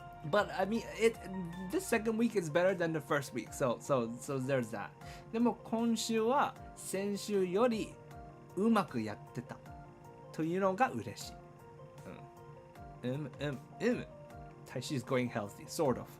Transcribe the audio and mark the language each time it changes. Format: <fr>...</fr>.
<en>But I mean, this second week is better than the first week. So there's that.</en> <ja>でも今週は先週よりうまくやってたというのが嬉しい。</ja> <en>体脂 is going healthy, sort of.</en>